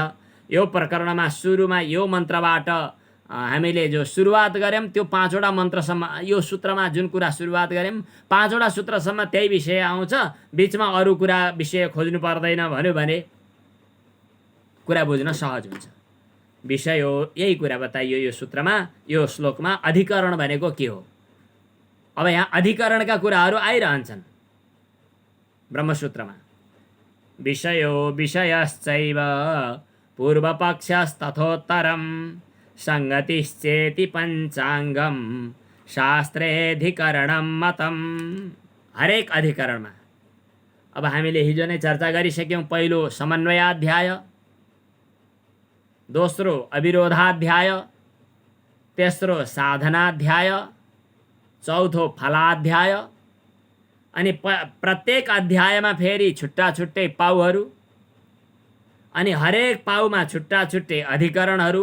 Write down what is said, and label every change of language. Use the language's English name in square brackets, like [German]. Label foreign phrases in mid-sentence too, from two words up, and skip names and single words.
[Nepali] यो प्रकरणमा सुरुमा यो मन्त्रबाट हामीले जो सुरुवात गऱ्यौँ त्यो 5वटा मन्त्रसम्म, यो सूत्रमा जुन कुरा सुरुवात गऱ्यौँ 5वटा सूत्रसम्म त्यही विषय आउँछ। बिचमा अरू कुरा विषय खोज्नु पर्दैन भन्यो भने कुरा बुझ्न सहज हुन्छ। विषय हो, यही कुरा बताइयो यो सूत्रमा, यो श्लोकमा। अधिकरण भनेको के हो? अब यहाँ अधिकरणका कुराहरू आइरहन्छन् ब्रह्मसूत्रमा। [Sanskrit] विषयो विषयश्चैव पूर्वपक्षस्तथोत्तरं संगतिश्चेति पंचांगम शास्त्रेधिकरणं मतम। [Nepali] हरेक अधिकरणमा अब हामीले हिजो नै चर्चा गरिसक्यौँ। पहिलो समन्वयाध्याय, दोस्रो अविरोधाध्याय, तेस्रो साधनाध्याय, चौथो फलाध्याय, अनि प्रत्येक अध्यायमा फेरि छुट्टा छुट्टै पाउहरू, अनि हरेक पाउमा छुट्टा छुट्टै अधिकरणहरू।